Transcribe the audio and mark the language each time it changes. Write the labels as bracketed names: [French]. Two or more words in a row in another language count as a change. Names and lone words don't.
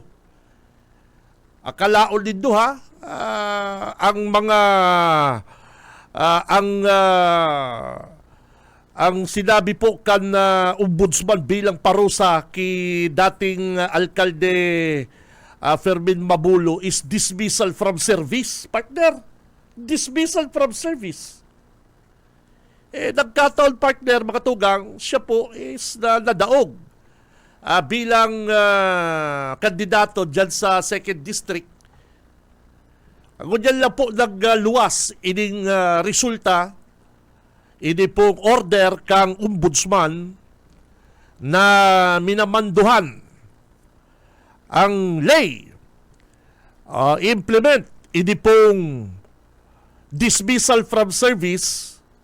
[Bikol] Akalaon din do ha, ang mga ang sinabi po kan ombudsman bilang parusa kay dating alkalde Fermin Mabulo is [English] dismissal from service. Partner, dismissal from service. [Bikol] Nagkataon, partner, mga tugang, siya po is nadaog bilang kandidato dyan sa 2nd District. Ngunyan lang po nagluwas ining resulta, ini pong order kang ombudsman na minamanduhan ang lay implement ini pong [English] dismissal from service